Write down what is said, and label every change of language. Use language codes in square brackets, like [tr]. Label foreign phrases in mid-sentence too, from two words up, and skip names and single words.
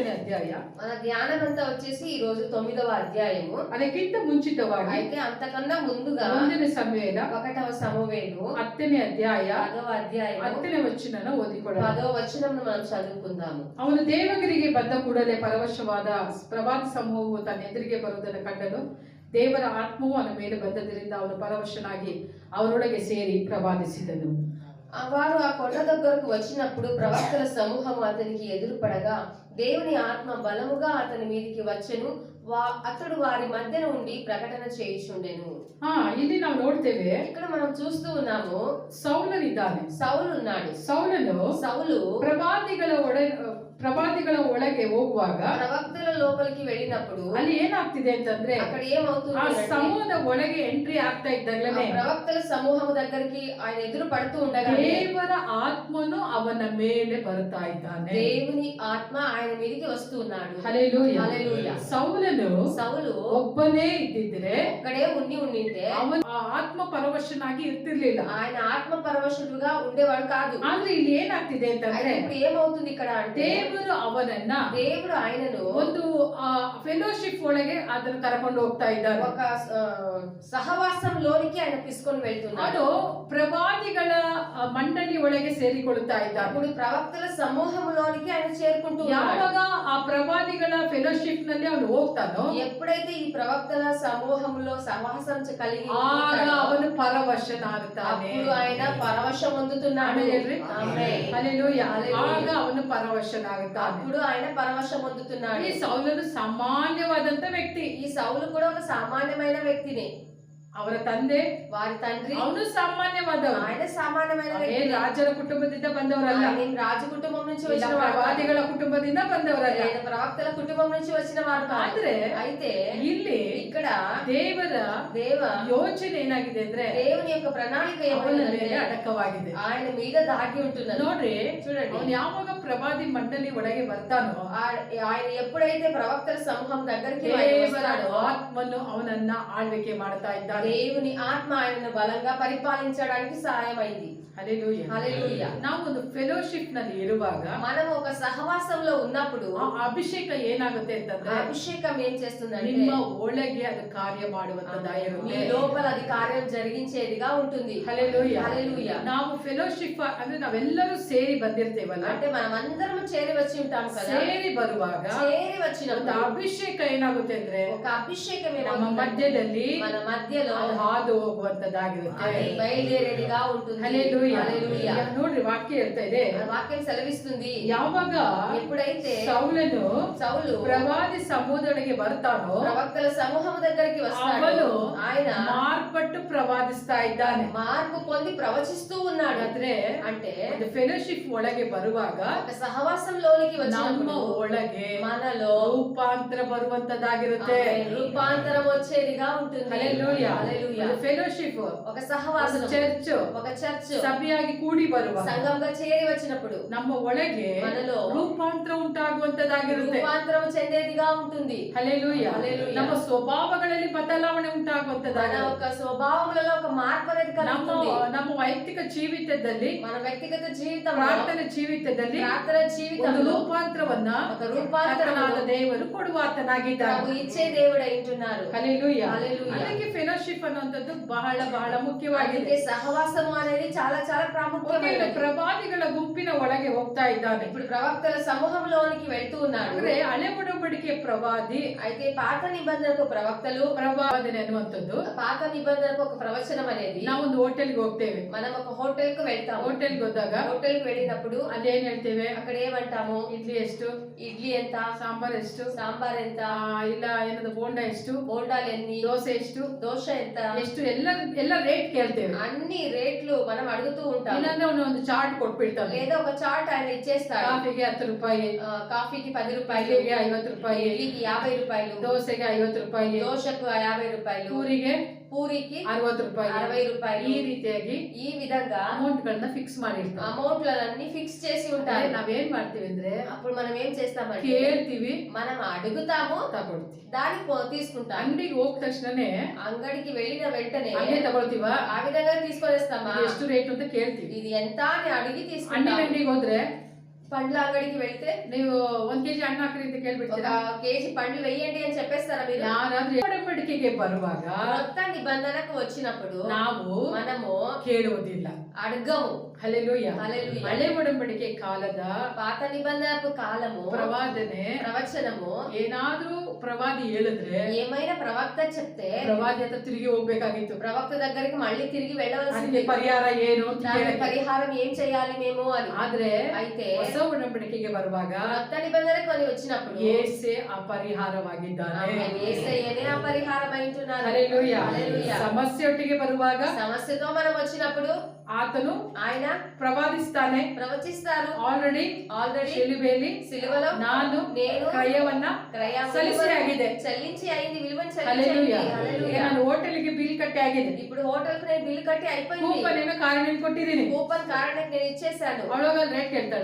[kn] 9ನೇ అధ్యాಯ. [te] మన ధ్యానమంతా వచ్చేసి ఈ రోజు 9వ అధ్యాయము. [kn] ಅದಕ್ಕಿಂತ ಮುಂಚಿತವಾಗಿ [te] అయితే అంతకన్నా ముందుగా [kn] 1ನೇ సమూయేಲ [te] 1వ సమూయేలు [kn] 10ನೇ అధ్యాయ [te] 10వ అధ్యాయము [kn] 10ನೇ ವಚನನ ಓದಿಕೊಳ್ಳೋಣ. [te] 10వ వచనమును మనం చదువుకుందాము. [kn] ಅವನು ದೇವಗಿರಿಗೆ ಬಂದ ಕೂಡಲೇ ಪರವಶವಾದ ಪ್ರವಾದಿ ಸಮೂಹವು ತನ್ನ ಎದುರಿಗೆ ಬರುವುದನ್ನು ಕಂಡನು. ದೇವರ ಆತ್ಮವು ಅವನ ಮೇಲೆ ಬಂದದ್ದರಿಂದ ಅವನು ಪರವಶನಾಗಿ ಅವರೊಳಗೆ ಸೇರಿ ಪ್ರವಾದಿಸಿದನು. [te] వారు ఆ కొండ దగ్గరకు వచ్చినప్పుడు ప్రవక్తల సమూహం అతనికి ఎదురుపడగా దేవుని ఆత్మ బలముగా అతని మీదికి వచ్చెను. అతడు వారి మధ్య నుండి ప్రకటన చేయుచుండెను. [kn] ಇಲ್ಲಿ ನಾವು ನೋಡ್ತೇವೆ, [te] ఇక్కడ మనం చూస్తూ ఉన్నాము, [kn] ಸೌಲನಿದ್ದಾನೆ. [te] సౌలు ఉన్నాడు. సౌలు [kn] ಪ್ರವಾದಿಗಳ ಒಳಗೆ ಹೋಗುವಾಗ [te] ప్రవక్తల లోకానికి వెళ్ళినప్పుడు [kn] ಅಲ್ಲಿ ಏನಾಗ್ತಿದೆ ಅಂತಂದ್ರೆ [te] అక్కడ ఏమవుతుంది, [kn] ಆ ಸಮೂಹದ ಒಳಗೆ ಎಂಟ್ರಿ ಆಗ್ತಾ ಇದ್ದಾಗಲೇ [te] ప్రవక్తల సమూహం దగ్గరికి ఆయన ఎదురు పడుతూ ఉండగా [kn] ದೇವರ ಆತ್ಮನು ಅವನ ಮೇಲೆ ಬರ್ತಾ ಇದ್ದಾನೆ. [te] దేవుని ఆత్మ ఆయన మీదకి వస్తూ ఉన్నాడు. హల్లెలూయా. హల్లెలూయా. సౌలు [kn] ಒಬ್ಬನೇ ಇದ್ದಿದ್ರೆ [te] ఒక్కడే ఉండింటే [kn] ಅವನು ಆತ್ಮ ಪರವಶನಾಗಿ ಇರ್ತಿರ್ಲಿಲ್ಲ. [te] ఆయన ఆత్మ పరవశుడుగా ఉండేవాడు కాదు. [kn] ಆದ್ರೆ ಇಲ್ಲಿ ಏನಾಗ್ತಿದೆ ಅಂತಂದ್ರೆ [te] ఇప్పుడు ఏమవుతుంది ఇక్కడ అంటే దేవుడు ఆయనను [kn] ಒಂದು ಫೆಲೋಶಿಪ್ ಒಳಗೆ ಅದನ್ನು ಕರ್ಕೊಂಡು ಹೋಗ್ತಾ ಇದ್ದಾನೆ. [te] ఒక సహవాసంలోనికి ఆయన తీసుకొని వెళ్తున్నాడు. [kn] ಪ್ರವಾದಿಗಳ ಮಂಡಳಿ ಒಳಗೆ ಸೇರಿಕೊಳ್ಳುತ್ತಾ ಇದ್ದಾನೆ. [te] ఇప్పుడు ప్రవక్తల సమూహంలోనికి ఆయన చేరుకుంటూ [kn] ಯಾವಾಗ ಆ ಪ್ರವಾದಿಗಳ ಫೆಲೋಶಿಪ್ ನಲ್ಲಿ ಅವನು ಹೋಗ್ತಾನೋ, [te] ఎప్పుడైతే ఈ ప్రవక్తల సమూహంలో సహవాసం కలిగి [kn] ಆಗ ಅವನು ಪರವಶನಾಗುತ್ತಾನೆ. [te] అప్పుడు ఆయన పరవశం పొందుతున్నాడు. ఆమేన్. హల్లెలూయా. [kn] ಆಗ ಅವನು ಪರವಶನಾಗುತ್ತಾನೆ. [te] అప్పుడు ఆయన పరవశం పొందుతున్నాడు. [kn] ಈ ಸೌಲನು ಸಾಮಾನ್ಯವಾದಂತ ವ್ಯಕ್ತಿ. [te] ఈ సౌలు కూడా ఒక సామాన్యమైన వ్యక్తిని. [kn] ಅವರ ತಂದೆ, [te] వారి తండ్రి, [kn] ಅವನು ಸಾಮಾನ್ಯವಾದವನು. [te] ఆయన సామాన్యమైన వ్యక్తి. [kn] ರಾಜರ ಕುಟುಂಬದಿಂದ ಬಂದವರಲ್ಲ. [te] ఆయన రాజు కుటుంబం నుంచి వచ్చిన వారు, [kn] ಪ್ರವಾದಿಗಳ ಕುಟುಂಬದಿಂದ ಬಂದವರಲ್ಲ. [te] ఆయన ప్రవక్తల కుటుంబం నుంచి వచ్చిన వారు. అయితే [kn] ಇಲ್ಲಿ [te] ఇక్కడ ದೇವ [kn] ಯೋಚನೆ ಏನಾಗಿದೆ ಅಂದ್ರೆ [te] దేవుని యొక్క ప్రణాళిక ఏమంటే [kn] ಅಡಕವಾಗಿದೆ. [te] ఆయన మీద దాగి ఉంటున్నది. [kn] ನೋಡ್ರಿ, [te] చూడండి, [kn] ಅವನು ಯಾವಾಗ ಪ್ರವಾದಿ ಮಂಡಳಿ ಒಳಗೆ ಬರ್ತಾನೋ, [te] ఆయన ఎప్పుడైతే ప్రవక్తల సమూహం దగ్గరికి వస్తాడో [kn] ಆತ್ಮನು ಅವನನ್ನ ಆಳ್ವಿಕೆ ಮಾಡ್ತಾ ಇದ್ದಾನೆ. [te] దేవుని ఆత్మ ఆయనను బలంగా పరిపాలించడానికి సహాయమైంది. హల్లెలూయా. హల్లెలూయా. [kn] ನಾವು ಒಂದು ಫೆಲೋಶಿಪ್ ನಲ್ಲಿ ಇರುವಾಗ, [te] మనం ఒక సహవాసంలో ఉన్నప్పుడు [kn] ಆ ಅಭಿಷೇಕ ಏನಾಗುತ್ತೆ ಅಂತಂದ್ರೆ, [te] అభిషేకం ఏం చేస్తుందంటే [kn] ನಿಮ್ಮ ಒಳಗೆ ಅದು ಕಾರ್ಯ ಮಾಡುವಂತದ್ದಾಗಿರುತ್ತೆ. [te] మీ లోపల అది కార్యం జరిగించేదిగా ఉంటుంది. హల్లెలూయా. హల్లెలూయా. [kn] ನಾವು ಫೆಲೋಶಿಪ್ ಅಂದ್ರೆ ನಾವೆಲ್ಲರೂ ಸೇರಿ ಬಂದಿರ್ತೇವಲ್ಲ, [te] అంటే మనం అందరం చేరి వచ్చి ఉంటాం కదా. [kn] ಸೇರಿ ಬರುವಾಗ [te] చేరి వచ్చినప్పుడు [kn] ಅಭಿಷೇಕ ಏನಾಗುತ್ತೆ ಅಂದ್ರೆ, [te] ఒక అభిషేకం [kn] ನಮ್ಮ ಮಧ್ಯದಲ್ಲಿ [te] మన మధ్యలో [kn] ಅದು ಹಾದು ಹೋಗುವಂತದ್ದಾಗಿರುತ್ತೆ. [te] బయలుదేరేదిగా ఉంటుంది. హల్లెలూయా. హల్లెలూయా. [kn] ನೋಡ್ರಿ, ವಾಕ್ಯ ಹೇಳ್ತಾ ಇದೆ, [te] వాక్యం సెలవిస్తుంది, [kn] ಯಾವಾಗ [te] ఎప్పుడైతే [kn] సౌలు ప్రవాది సమూహದೊಳಗೆ ಬರ್ತಾನೋ, [te] ప్రవక్తల సమూహం దగ్గరికి వస్తాడు, [kn] ಅವನು [te] ఆయన [kn] ಮಾರ್ಪಟ್ಟು ಪ್ರವಾದಿಸ್ತಾ ಇದ್ದಾನೆ. [te] మార్పు పొంది ప్రవచిస్తూ ఉన్నాడు. [kn] అంటే ಫೆಲೋಶಿಪ್ ಒಳಗೆ ಬರುವಾಗ [te] ఒక సహవాసంలోనికి [kn] ನಮ್ಮ [te] వచ్చినప్పుడు [kn] ಒಳಗೆ [te] మనలో [kn] ರೂಪಾಂತರ ಬರುವಂತದ್ದಾಗಿರುತ್ತೆ. [te] రూపాంతరం వచ్చేదిగా ఉంటుంది. హల్లెలూయా. హల్లెలూయా. [kn] ಫೆಲೋಶಿಪ್ [te] ఒక సహవాసం, [kn] ಚರ್ಚ್, [te] ఒక చర్చ్ [kn] ಸಭೆಯಾಗಿ ಕೂಡಿ ಬರುವ [te] సంఘంగా చేరి వచ్చినప్పుడు [kn] ನಮ್ಮ ಒಳಗೆ [te] మనలో [kn] ರೂಪಾಂತರ ಉಂಟಾಗುವಂತದ್ದಾಗಿರುತ್ತೆ. [te] రూపాంతరం చెందేదిగా ఉంటుంది. హల్లెలూయా. హల్లెలూయా. [kn] ನಮ್ಮ ಸ್ವಭಾವಗಳಲ್ಲಿ ಬದಲಾವಣೆ [te] మన [kn] ಉಂಟಾಗುವಂತದ್ದಾಗಿರುತ್ತೆ. [te] ఒక స్వభావములలో ఒక మార్పు అనేది కలుగుతుంది. [kn] ನಮ್ಮ ವೈಯಕ್ತಿಕ ಜೀವಿತದಲ್ಲಿ, [te] మన వ్యక్తిగత జీవితం, [kn] ಪ್ರಾರ್ಥನೆ ಜೀವಿತದಲ್ಲಿ [te] ప్రార్థన [kn] ಒಂದು [te] జీవితంలో [kn] ರೂಪಾಂತರವನ್ನ [te] ఒక రూపాంతరమును [kn] ಕರ್ತನಾದ ದೇವರು ಕೊಡುವಾತನಾಗಿದ್ದಾನೆ. [te] ప్రభు ఇచ్చే దేవుడై ఉంటున్నారు. హల్లెలూయా. హల్లెలూయా. [kn] ಅದಕ್ಕೆ ಫೆಲೋಶಿಪ್ ಅನ್ನುವಂಥದ್ದು ಬಹಳ ಬಹಳ ಮುಖ್ಯವಾಗಿದೆ. [te] అందుకే సహవాసము అనేది చాలా చాలా ప్రాముఖ్యమైనది. [kn] ಪ್ರವಾದಿಗಳ ಗುಂಪಿನ ಒಳಗೆ ಹೋಗ್ತಾ ಇದ್ದಾನೆ. [te] ఇప్పుడు ప్రవక్తల సమూహంలోనికి వెళ్తూ ఉన్నాడు. [kn] ಅಂದ್ರೆ ಹಳೆ ಒಡಂಬಡಿಕೆ ಪ್ರವಾದಿ, [te] అయితే పాత నిబంధనకు ప్రవక్తలు, [kn] ಪ್ರವಾದನೆ ಅನ್ನುವಂಥದ್ದು. [te] పాత నిబంధనకు ఒక ప్రవచనం అనేది, [kn] ನಾವೊಂದು ಹೋಟೆಲ್ಗೆ ಹೋಗ್ತೇವೆ. [te] మనం ఒక హోటల్ కు వెళ్తాము. [kn] ಹೋಟೆಲ್ಗೆ ಹೋದಾಗ [te] హోటల్ కు వెళ్ళినప్పుడు [kn] ಅಲ್ಲಿ ಏನ್ ಹೇಳ್ತೇವೆ, [te] అక్కడ ఏమంటాము, [kn] ಇಡ್ಲಿ ಎಷ್ಟು, [te] ఇడ్లీ ఎంత, [kn] ಸಾಂಬಾರ್ ಎಷ್ಟು, [te] సాంబార్ ఎంత, [kn] ಇಲ್ಲ ಏನದು ಬೋಂಡ ಎಷ್ಟು, [te] బోండాలు ఎన్ని, [kn] ದೋಸೆ ಎಷ್ಟು, [te] దోశ ఎంత, [kn] ಎಷ್ಟು ಎಲ್ಲ ರೇಟ್ ಕೇಳ್ತೇವೆ. [te] అన్ని రేట్లు మనం అడుగుతూ ఉంటాం. [kn] ಇಲ್ಲಾಂದ್ರೆ ಒಂದು ಚಾರ್ಟ್ ಕೊಟ್ಬಿಡ್ತಾನೆ. [te] లేదా ఒక చార్ట్ ఆయన ఇచ్చేస్తాడు. [kn] ಕಾಫಿಗೆ 10 ರೂಪಾಯಿ, [te] కాఫీకి 10 రూపాయలు, [kn] ಇಡ್ಲಿಗೆ 50 ರೂಪಾಯಿ, [te] ఇడ్లీకి 50 రూపాయలు, [kn] ದೋಸೆಗೆ 50 ರೂಪಾಯಿ, [te] దోశకు 50 రూపాయలు, పూరికి [kn] 60 ರೂಪಾಯಿ, [te] 60 రూపాయలు. [kn] ಈ ರೀತಿಯಾಗಿ [te] ఈ విధంగా [kn] ಅಮೌಂಟ್ ಗಳನ್ನ ಫಿಕ್ಸ್ ಮಾಡಿರ್ತಾರೆ. [te] అమౌంట్లన్నీ ఫిక్స్ చేసి ఉంటారు. [kn] ನಾವೇನ್ ಮಾಡ್ತೀವಿ ಅಂದ್ರೆ, [te] అప్పుడు మనం ఏం చేస్తామంటే [kn] ಕೇಳ್ತೀವಿ, [te] మనం అడుగుతాము, [kn] ತಗೊಳ್ತೀವಿ. [te] దాన్ని తీసుకుంటాం. [kn] ಅಂಗಡಿಗೆ ಹೋದ ತಕ್ಷಣನೇ [te] అంగడికి వెళ్ళిన వెంటనే [kn] ಹಂಗೆ ತಗೊಳ್ತೀವ, [te] ఆ విధంగా తీసుకొనేస్తామా, [kn] ಎಷ್ಟು ರೇಟ್ ಅಂತ ಕೇಳ್ತೀವಿ. [te] ఇది ఎంత అని అడిగి తీసుకుంటాం. [kn] ಅಂಗಡಿಗೆ ಹೋದ್ರೆ [te] పండ్ల అంగడికి వెళ్తే [kn] ನೀವು 1 kg ಹಣ್ಣು ಹಾಕ್ರಿ ಅಂತ [te] ఒక [kn] ಕೇಳ್ಬಿಡ್ತೀರಾ? [te] కేజీ పండ్లు వెయ్యండి అని చెప్పేస్తారా మీరు? [kn] ಯಾರಾದ್ರೂ ಒಡಂಬಡಿಕೆಗೆ ಬರುವಾಗ [te] కొత్త నిబంధనకు వచ్చినప్పుడు [kn] ನಾವು [te] మనము [kn] ಕೇಳುವುದಿಲ್ಲ. [te] అడగము. హల్లెలూయా. హల్లెలూయా. [kn] ಹಳೆ ಒಡಂಬಡಿಕೆ ಕಾಲದ [te] పాత నిబంధనపు కాలము [kn] ಪ್ರವಾದನೆ [te] ప్రవచనము [kn] ಏನಾದ್ರೂ ಪ್ರವಾದಿ ಹೇಳಿದ್ರೆ [te] ఏమైనా ప్రవక్త చెప్తే [kn] ಪ್ರವಾದಿ ಹತ್ರ ತಿರುಗಿ ಹೋಗ್ಬೇಕಾಗಿತ್ತು. [te] ప్రవక్త దగ్గరికి మళ్ళీ తిరిగి వెళ్ళవలసింది. [kn] ಅದಕ್ಕೆ ಪರಿಹಾರ ಏನು ಅಂತ [te] దానికి [kn] ಕೇಳಕ್ಕೆ. [te] పరిహారం ఏం చేయాలి మేము అని. [kn] ಆದ್ರೆ [te] అయితే [kn] ಹೊಸ ಒಡಂಬಡಿಕೆಗೆ ಬರುವಾಗ [te] కొత్త నిబంధనకు అని వచ్చినప్పుడు [kn] ಯೇಸೇ ಅಪರಿಹಾರವಾಗಿದ್ದಾನೆ. [te] ఆమె యేసయ్యనే ఆ పరిహారం అయింటున్నారు. హల్లెలూయా. హల్లెలూయా. [kn] సమస్యొಟ್ಟಿಗೆ ಬರುವಾಗ [te] సమస్యతో మనం వచ్చినప్పుడు [kn] ಆತನು [te] ఆయన [kn] ಪ್ರವಾದಿಸ್ತಾನೆ. [te] ప్రవచిస్తారు. [kn] ಆಲ್ರೆಡಿ ಶಿಲುಬೆಯಲ್ಲಿ [te] సిలువలో [kn] ನಾನು [te] నేను [kn] ಕ್ರಯವನ್ನ ಸಲ್ಲಿಸಿ ಆಗಿದೆ. [te] చెల్లించి అయింది, విలువను హల్లెలూయా. చెల్లించి. [kn] ಈಗ [te] హల్లెలూయా. [kn] ನಾನು ಹೋಟೆಲ್ಗೆ ಬಿಲ್ ಕಟ್ಟಿ ಆಗಿದೆ. [te] ఇప్పుడు హోటల్ కు నేను బిల్ కట్టి అయిపోయింది. [kn] ಕೂಪನ್ ಏನೋ ಕಾರಣ ಕೊಟ್ಟಿದ್ದೀನಿ. [te] కూపన్ కారణం నేను ఇచ్చేసాను. [kn] ಅವಳೋಗ ರೇಟ್ ಕೇಳ್ತಾಳ?